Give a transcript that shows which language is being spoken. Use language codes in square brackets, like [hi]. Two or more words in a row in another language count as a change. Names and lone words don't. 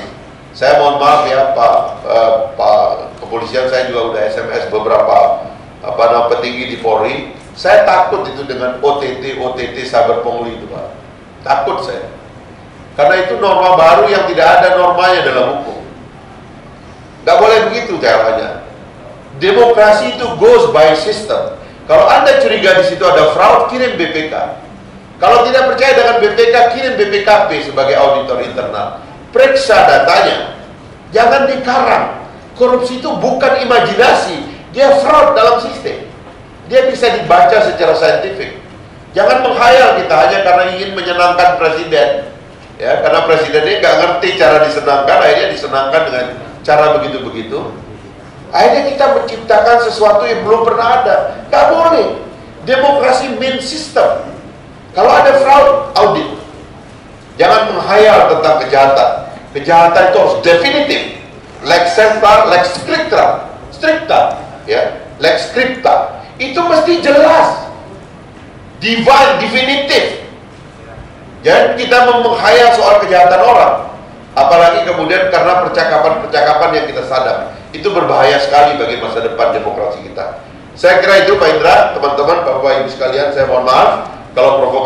[id] Saya mohon maaf ya Pak Kepolisian, saya juga udah SMS beberapa petinggi di Polri. Saya takut itu dengan OTT Saber Pungli itu Pak. Takut saya. Karena itu norma baru yang tidak ada normanya dalam hukum. Nggak boleh begitu caranya. Demokrasi itu [en] goes by system. [id] Kalau Anda curiga di situ ada fraud, kirim BPK. Kalau tidak percaya dengan BPK, kirim BPKP sebagai auditor internal. Periksa datanya. Jangan dikarang. Korupsi itu bukan imajinasi, dia fraud dalam sistem. Dia bisa dibaca secara saintifik. Jangan menghayal kita hanya karena ingin menyenangkan presiden. Ya, karena presiden ini nggak ngerti cara disenangkan, akhirnya disenangkan dengan cara begitu-begitu. Akhirnya kita menciptakan sesuatu yang belum pernah ada. Gak boleh. Demokrasi main system. Kalau ada fraud, audit. Jangan menghayal tentang kejahatan. Kejahatan itu harus definitif. [la] Lex sempra, lex scripta. Stricta, ya. Lex scripta. [id] Itu mesti jelas, divine, definitif. Jangan kita menghayal soal kejahatan orang, apalagi kemudian karena percakapan-percakapan yang kita sadap. Itu berbahaya sekali bagi masa depan demokrasi kita. Saya kira itu Pak Indra, teman-teman, Bapak Ibu sekalian, saya mohon maaf kalau provokatif.